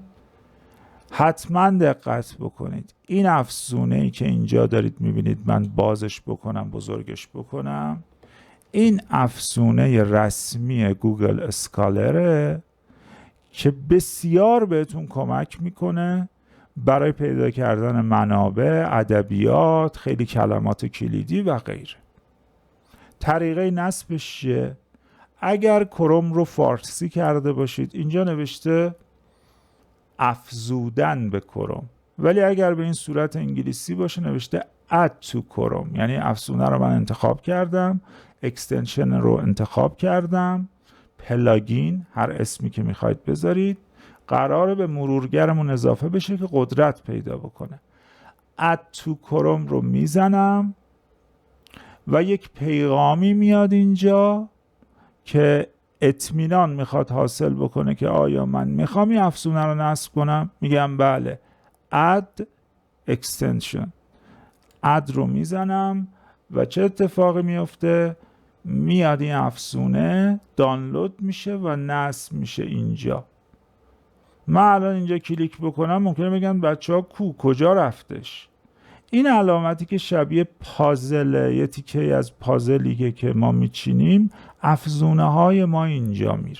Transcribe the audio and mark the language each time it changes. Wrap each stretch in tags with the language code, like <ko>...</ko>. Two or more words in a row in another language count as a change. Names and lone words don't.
<fa>حتما دقت بکنید این افزونه ای که اینجا دارید میبینید، من بازش بکنم بزرگش بکنم، این افزونه رسمی گوگل اسکالره که بسیار بهتون کمک میکنه برای پیدا کردن منابع، ادبیات، خیلی کلمات کلیدی و غیره. طریقه نصبش چیه؟ اگر کروم رو فارسی کرده باشید اینجا نوشته افزودن به کروم، ولی اگر به این صورت انگلیسی باشه نوشته</fa> <en>add to</en> <fa>کروم، یعنی افزونه رو من انتخاب کردم، اکستنشن رو انتخاب کردم، پلاگین هر اسمی که میخواید بذارید، قراره به مرورگرمون اضافه بشه که قدرت پیدا بکنه.</fa> <en>add to</en> <fa>کروم رو میزنم و یک پیغامی میاد اینجا که اطمینان میخواد حاصل بکنه که آیا من میخوام این افزونه رو نصب کنم. میگم بله،</fa> <en>add extension، add</en> <fa>رو میزنم و چه اتفاقی میفته؟ میاد این افزونه دانلود میشه و نصب میشه اینجا. من الان اینجا کلیک بکنم ممکنه بگن بچه ها کجا رفتش؟ این علامتی که شبیه پازل، یه تیکه از پازلی که ما میچینیم، افزونه های ما اینجا میره.</fa>